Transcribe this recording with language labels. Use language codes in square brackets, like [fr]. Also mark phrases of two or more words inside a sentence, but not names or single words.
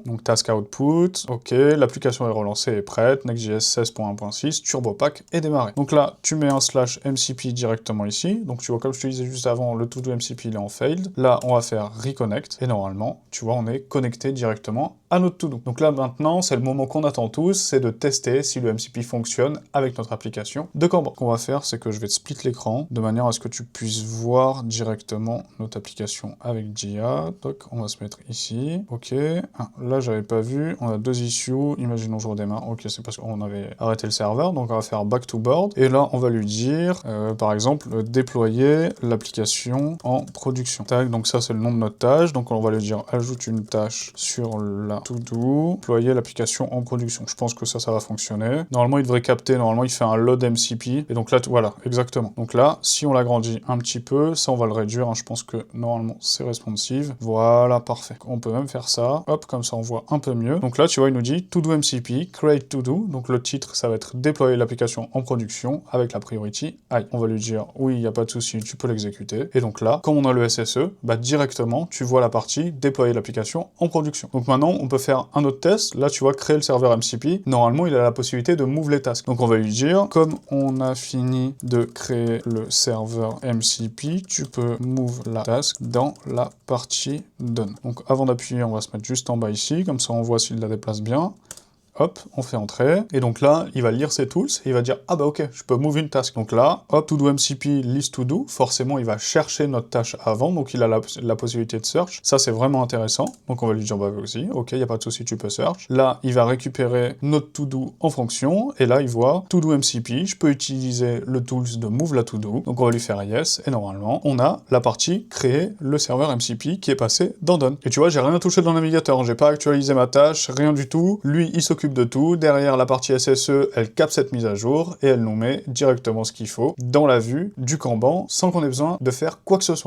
[fr] Donc [en] task output, [fr] ok, l'application est relancée et prête, Next.js 16.1.6, TurboPack et démarrer. Donc là, tu mets un /MCP directement ici. Donc tu vois, comme je te disais juste avant, le todo MCP il est en failed. Là, on va faire reconnect et normalement, tu vois, on est connecté directement à notre to-do. Donc là, maintenant, c'est le moment qu'on attend tous, c'est de tester si le MCP fonctionne avec notre application de Kanban. Ce qu'on va faire, c'est que je vais te split l'écran, de manière à ce que tu puisses voir directement notre application avec Jia. Donc, on va se mettre ici. Ok. Ah, là, j'avais pas vu. On a 2 issues. Imaginons je redémarre. Ok, c'est parce qu'on avait arrêté le serveur. Donc, on va faire [en] back to board. [fr] Et là, on va lui dire, par exemple, déployer l'application en production. Tac, donc ça, c'est le nom de notre tâche. Donc, on va lui dire, ajoute une tâche sur la to-do, déployer l'application en production. Je pense que ça va fonctionner. Normalement, il devrait capter. Normalement, il fait un load MCP. Et donc là, voilà, exactement. Donc là, si on l'agrandit un petit peu, ça, on va le réduire. Hein. Je pense que normalement, c'est responsive. Voilà, parfait. On peut même faire ça. Hop, comme ça, on voit un peu mieux. Donc là, tu vois, il nous dit to-do MCP, [en] create to-do. [fr] Donc le titre, ça va être déployer l'application en production avec la [en] priority high. [fr] On va lui dire oui, il n'y a pas de souci, tu peux l'exécuter. Et donc là, comme on a le SSE, bah directement, tu vois la partie déployer l'application en production. Donc maintenant, on peut faire un autre test. Là, tu vois, créer le serveur MCP. Normalement, il a la possibilité de move les tasks. Donc on va lui dire, comme on a fini de créer le serveur MCP, tu peux move la task dans la partie done. Donc avant d'appuyer, on va se mettre juste en bas ici, comme ça on voit s'il la déplace bien. Hop, on fait entrer, et donc là, il va lire ses tools, et il va dire « Ah bah ok, je peux move une task ». Donc là, hop, [en] to-do MCP, list to-do, [fr] forcément, il va chercher notre tâche avant, donc il a la possibilité de search. Ça, c'est vraiment intéressant. Donc on va lui dire « Bah vas-y, ok, il n'y a pas de souci, tu peux search ». Là, il va récupérer notre to-do en fonction, et là, il voit « To-do MCP, je peux utiliser le tools de move la to-do ». Donc on va lui faire « Yes », et normalement, on a la partie « Créer le serveur MCP » qui est passé dans Done. Et tu vois, j'ai rien touché dans le navigateur, j'ai pas actualisé ma tâche, rien du tout. Lui, il s'occupe de tout. Derrière la partie SSE, elle capte cette mise à jour et elle nous met directement ce qu'il faut dans la vue du Kanban sans qu'on ait besoin de faire quoi que ce soit.